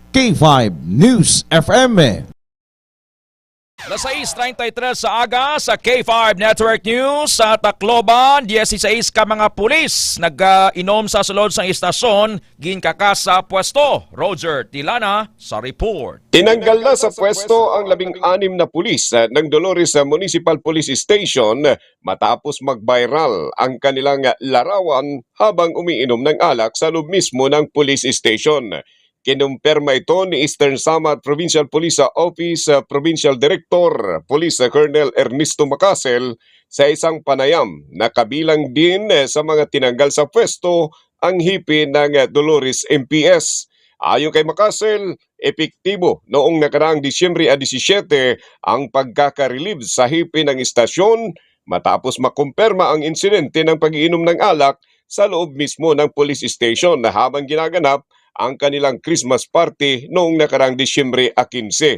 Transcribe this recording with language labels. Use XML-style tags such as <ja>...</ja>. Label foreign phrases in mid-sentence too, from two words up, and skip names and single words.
<hil>K5 News FM. Las 6:33 sa aga sa K5 Network News sa Tacloban, 16 ka mga pulis nag-inom sa sulod sang istasyon ginkakas sa pwesto. Roger Tilana sa report.</hil> <tl>Tinanggal na sa pwesto ang 16 na pulis ng Dolores Municipal</tl> <en>Police Station</en> <tl>matapos mag-viral ang kanilang larawan habang umiinom ng alak sa loob mismo ng police station. Kinumpirma ito ni Eastern Samar Provincial Police Office Provincial Director Police Colonel Ernesto Macasel sa isang panayam na kabilang din sa mga tinanggal sa pwesto ang hipi ng Dolores MPS. Ayon kay Macasel, epektibo noong nakaraang Disyembre 17 ang pagkaka-relieve sa hipi ng istasyon matapos makumpirma ang insidente ng pag-iinom ng alak sa loob mismo ng</tl> <en>police station</en> <tl>na habang ginaganap ang kanilang</tl> <en>Christmas party</en> <tl>noong nakarang Disyembre 15.</tl>